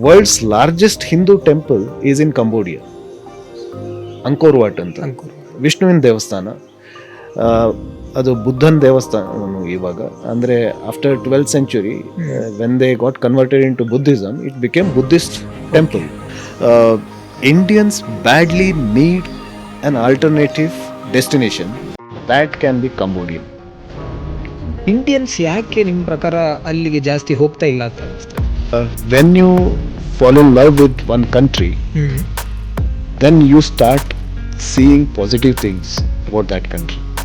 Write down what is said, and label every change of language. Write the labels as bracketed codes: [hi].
[en] World's largest Hindu temple is in Cambodia, Angkor Wat ಅಂತ. [kn] ಅಂಕೂರ್. ವಿಷ್ಣುವಿನ ದೇವಸ್ಥಾನ. ಆ, ಅದು ಬುದ್ಧನ ದೇವಸ್ಥಾನ ಇವಾಗ. [en] ಅಂದರೆ after 12th century, when they got converted into Buddhism, it became Buddhist temple. Indians badly need an alternative destination that can be Cambodia. [kn] Indians ಯಾಕೆ ನಿಮ್ಮ ಪ್ರಕಾರ ಅಲ್ಲಿಗೆ ಜಾಸ್ತಿ ಹೋಗ್ತಾ ಇಲ್ಲ ಅಂತ ಅನಿಸ್ತದೆ? [en] When you fall in love with one country, then you start seeing positive things about that country.